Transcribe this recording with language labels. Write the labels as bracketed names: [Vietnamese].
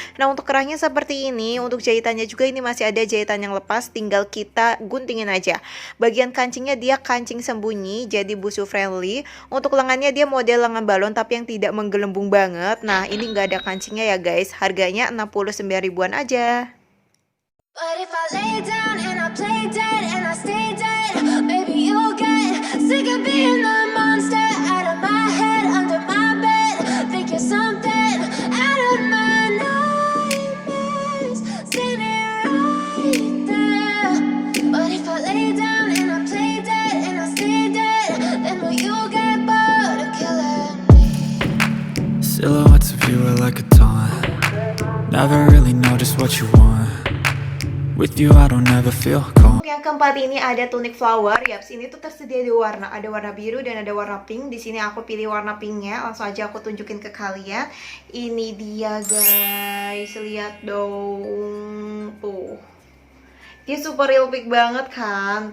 [Indonesian] Nah untuk kerahnya seperti ini. Untuk jahitannya juga ini masih ada jahitan yang lepas, tinggal kita guntingin aja. Bagian kancingnya dia kancing sembunyi, jadi busu friendly. Untuk lengannya dia model lengan balon tapi yang tidak menggelembung banget. Nah ini nggak ada kancingnya ya guys. Harganya 69 ribuan aja. [English] But if I lay down and I play dead and I stay dead, maybe you'll get sick of being the monster out of my head, under my bed. Think you're something out of my nightmares, standing right there. But if I lay down and I play dead and I stay dead, then will you get bored of killing me? Silhouettes of you are like a taunt. Never really know just what you want. With you I don't ever feel calm. [Indonesian] Yang keempat ini ada tunic flower. Yaps, ini tuh tersedia 2 warna. Ada warna biru dan ada warna pink. Di sini aku pilih warna pinknya. Langsung aja aku tunjukin ke kalian. Ini dia guys. Lihat dong. Tuh. Dia super real pick banget kan.